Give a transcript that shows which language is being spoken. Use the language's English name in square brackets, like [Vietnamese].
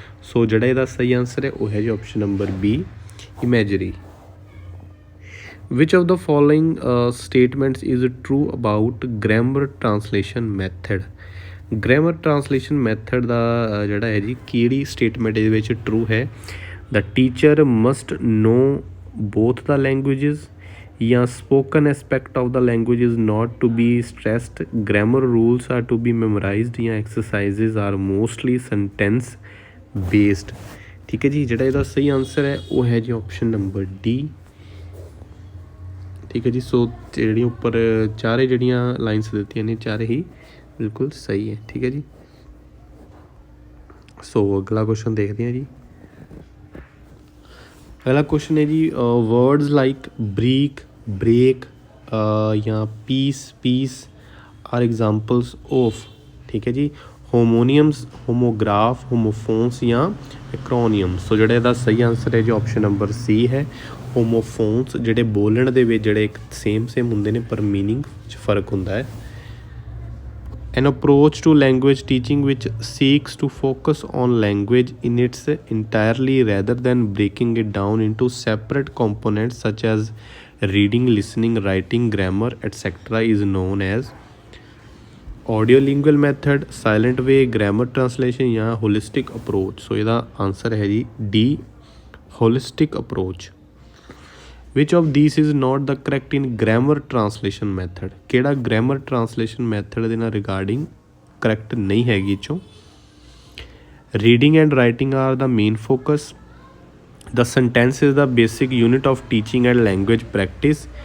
[Punjabi] सो ਜਿਹੜਾ ਇਹਦਾ ਸਹੀ ਆਨਸਰ ਹੈ ਉਹ ਹੈ ਜੀ option number B, imagery. [English] Which of the following statements is true about grammar translation method? [Punjabi] Grammar translation method ਦਾ ਜਿਹੜਾ ਹੈ ਜੀ ਕਿਹੜੀ ਸਟੇਟਮੈਂਟ ਇਹਦੇ ਵਿੱਚ ਟਰੂ ਹੈ? [English] The teacher must know both the languages, ਜਾਂ spoken aspect of the language is not to be stressed, grammar rules are to be memorized, ਜਾਂ exercises are mostly sentence based। [Punjabi] ਠੀਕ ਹੈ ਜੀ, ਜਿਹੜਾ ਇਹਦਾ ਸਹੀ ਆਨਸਰ ਹੈ ਉਹ ਹੈ ਜੀ ਆਪਸ਼ਨ ਨੰਬਰ ਡੀ। ਠੀਕ ਹੈ ਜੀ, ਸੋ ਜਿਹੜੀਆਂ ਉੱਪਰ ਚਾਰੇ ਜਿਹੜੀਆਂ ਲਾਈਨਸ ਦਿੱਤੀਆਂ ਨੇ ਚਾਰੇ ਹੀ ਬਿਲਕੁਲ ਸਹੀ ਹੈ। ਠੀਕ ਹੈ ਜੀ, ਸੋ ਅਗਲਾ ਕੁਐਸਚਨ ਦੇਖਦੇ ਹਾਂ ਜੀ। ਅਗਲਾ ਕੁਐਸਚਨ ਹੈ ਜੀ [English] Words like brick, break ਜਾਂ piece are examples of. [Punjabi] ਠੀਕ ਹੈ ਜੀ, [English] Homonyms, homograph, homophones ਜਾਂ acronyms. [Punjabi] ਸੋ ਜਿਹੜਾ ਇਹਦਾ ਸਹੀ ਆਨਸਰ ਹੈ ਜੀ ਆਪਸ਼ਨ ਨੰਬਰ ਸੀ ਹੈ, ਹੋਮੋਫੋਨਸ। ਜਿਹੜੇ ਬੋਲਣ ਦੇ ਵਿੱਚ ਜਿਹੜੇ ਇੱਕ ਸੇਮ ਹੁੰਦੇ ਨੇ ਪਰ ਮੀਨਿੰਗ 'ਚ ਫਰਕ ਹੁੰਦਾ ਹੈ। [English] An approach to language teaching which seeks to focus on language in its entirely rather than breaking it down into separate components such as reading, listening, writing, grammar, etc. is known as audiolingual method, silent way, grammar translation ਜਾਂ holistic approach। [Punjabi] ਸੋ ਇਹਦਾ answer ਹੈ ਜੀ D, [English] holistic approach। Which of these is not the correct in grammar translation method? [Punjabi] ਕਿਹੜਾ grammar translation method ਦੇ ਨਾਲ regarding correct ਨਹੀਂ ਹੈਗੀ ਚੋਂ? [English] Reading and writing are the main focus. The sentence is the basic unit of teaching and language practice.